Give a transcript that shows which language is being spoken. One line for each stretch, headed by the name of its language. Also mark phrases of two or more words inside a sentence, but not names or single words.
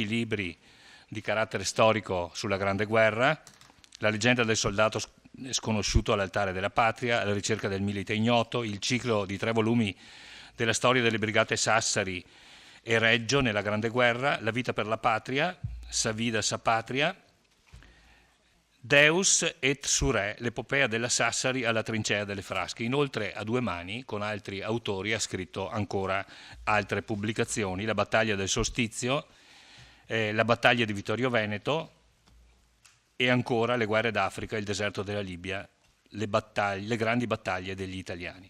Italian: libri di carattere storico sulla Grande Guerra, La leggenda del soldato sconosciuto all'altare della patria, La ricerca del milite ignoto, il ciclo di 3 volumi della storia delle brigate Sassari e Reggio nella Grande Guerra, La vita per la patria, Sa vida sa patria, Deus et Sure, l'epopea della Sassari alla trincea delle Frasche. Inoltre a 2 mani, con altri autori, ha scritto ancora altre pubblicazioni, La battaglia del solstizio, La battaglia di Vittorio Veneto e ancora Le guerre d'Africa, Il deserto della Libia, le grandi battaglie degli italiani.